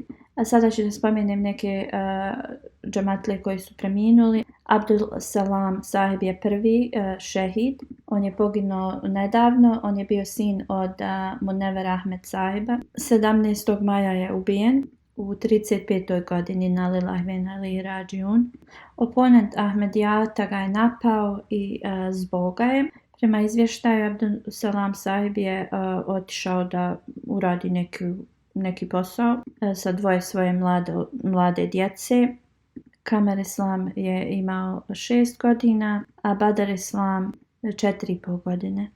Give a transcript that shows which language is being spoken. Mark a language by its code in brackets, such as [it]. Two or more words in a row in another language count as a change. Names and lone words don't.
[bs] A sada ću da spomenem neke džematlije koji su preminuli. Abdul Salam sahib je prvi šehid. On je poginuo nedavno. On je bio sin od Munevera Ahmed sahiba. 17. maja je ubijen u 35. godini na [ar] لله وإنا إليه راجعون. [bs] Oponent Ahmedijata ga je napao i zbog ga je. Prema izvještaju, Abdul Salam sahib je otišao da uradi neki posao sa dvoje svoje mlade djece. Kamer Islam je imao 6 godina, a Badar Islam 4,5 godine.